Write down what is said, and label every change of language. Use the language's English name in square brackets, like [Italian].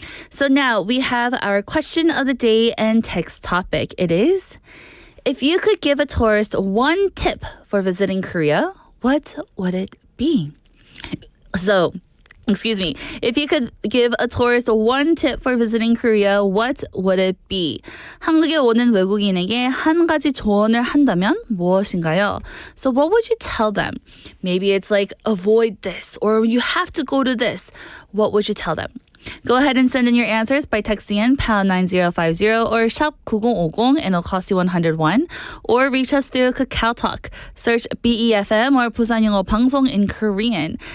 [English] So now we have our question of the day and text topic. It is, if you could give a tourist one tip for visiting Korea, what would it be? So, excuse me. If you could give a tourist one tip for visiting Korea, what would it be? [Korean] 한국에 오는 외국인에게 한 가지 조언을 한다면 무엇인가요? [English] So what would you tell them? Maybe it's like, avoid this, or you have to go to this. What would you tell them? Go ahead and send in your answers by texting in pound 9050 or shop 9050 and it'll cost you 101. Or reach us through Kakao Talk. Search BEFM or 부산영어방송 in Korean.